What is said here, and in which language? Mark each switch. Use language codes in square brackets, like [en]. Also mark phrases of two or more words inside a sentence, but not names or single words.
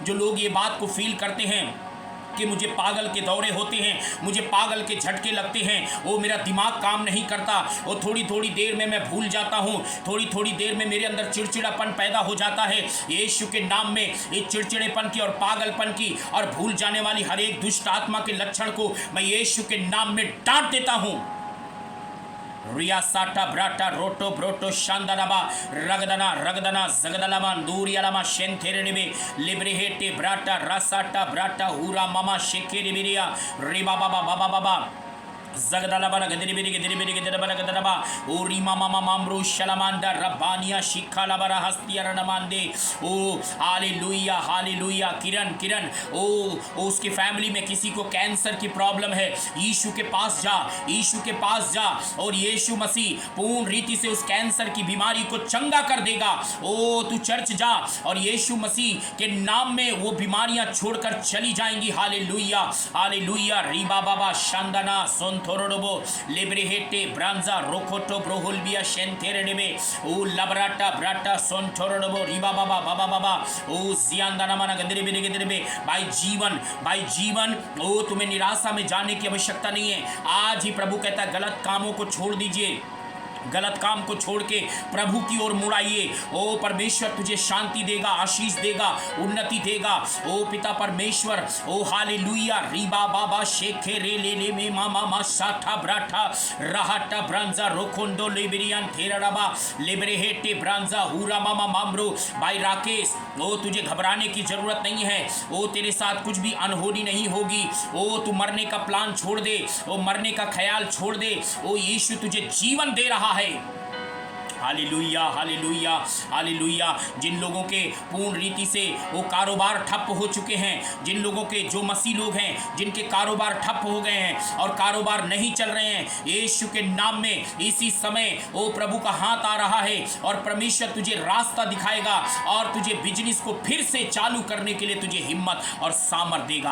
[hi] जो लोग ये बात को फील करते हैं कि मुझे पागल के दौरे होते हैं, मुझे पागल के झटके लगते हैं, वो मेरा दिमाग काम नहीं करता, वो थोड़ी थोड़ी देर में मैं भूल जाता हूँ, थोड़ी थोड़ी देर में मेरे अंदर चिड़चिड़ापन पैदा हो जाता है, यीशु के नाम में इस चिड़चिड़ेपन की और पागलपन की और भूल जाने वाली हर एक दुष्ट आत्मा के लक्षण को मैं यीशु के नाम में डांट देता हूँ। रिया साटा ब्राटा रोटो ब्रोटो शांदनाबा रगदना रगदना जगदलामा दूरियालामा शेंथेरेनिबे लिब्रिहेटे ब्राटा रासाटा ब्राटा हुरा मामा शेखेरिबिरिया रिबा बाबा बाबा बाबा जगदलाबा गदरिबिरी गदरिबिरी गदरबा गदरबा ओ रीमा मामा मामरो शलमांडा रब्बानिया शिखालाबरा हस्तियरनमांदे। ओ हालेलुया, हालेलुया। किरण किरण ओ उसकी फैमिली में किसी को कैंसर की प्रॉब्लम है, यीशु के पास जा, यीशु के पास जा, और यीशु मसीह पूर्ण रीति से उस कैंसर की बीमारी को चंगा कर देगा। ओ तू चर्च जा और यीशु मसीह के नाम में वो बीमारियां छोड़कर चली जाएंगी। हालेलुया, हालेलुया। रीबा बाबा शांदना सोंथ थोरोडोबो लिब्रिहेटे ब्रांजा रोकोटो ब्रोहुलबिया शेंथेरेडेबे ओ लबराटा ब्राटा सोंथोरोडोबो रिबा बाबा बाबा बाबा ओ जियांदाना मना गंदरे गिदरे भाई जीवन ओ तुम्हें निराशा में जाने की आवश्यकता नहीं है। आज ही प्रभु कहता है गलत कामों को छोड़ दीजिए, गलत काम को छोड़ के प्रभु की ओर मुड़ाइए। ओ परमेश्वर तुझे शांति देगा, आशीष देगा, उन्नति देगा। ओ पिता परमेश्वर, ओ हालेलुया। रीबा बाबा शेखे रे ले में मामा मा साठा ब्राठा राहटा ब्रांजा रोकोंडो लेबरियन थेराबा लेबरेहेटे ब्रांजा हुरा मामा मामरो। भाई राकेश, ओ तुझे घबराने की जरूरत नहीं है। ओ तेरे साथ कुछ भी अनहोनी नहीं होगी। ओ तू मरने का प्लान छोड़ दे, ओ मरने का ख्याल छोड़ दे। ओ यीशु तुझे जीवन दे रहा है। हालेलुया हालेलुया हालेलुया। जिन लोगों के पूर्ण रीति से वो कारोबार ठप हो चुके हैं, जिन लोगों के जो मसीह लोग हैं जिनके कारोबार ठप हो गए हैं और कारोबार नहीं चल रहे हैं, यीशु के नाम में इसी समय वो प्रभु का हाथ आ रहा है और परमेश्वर तुझे रास्ता दिखाएगा और तुझे बिजनेस को फिर से चालू करने के लिए तुझे हिम्मत और सामर्थ देगा।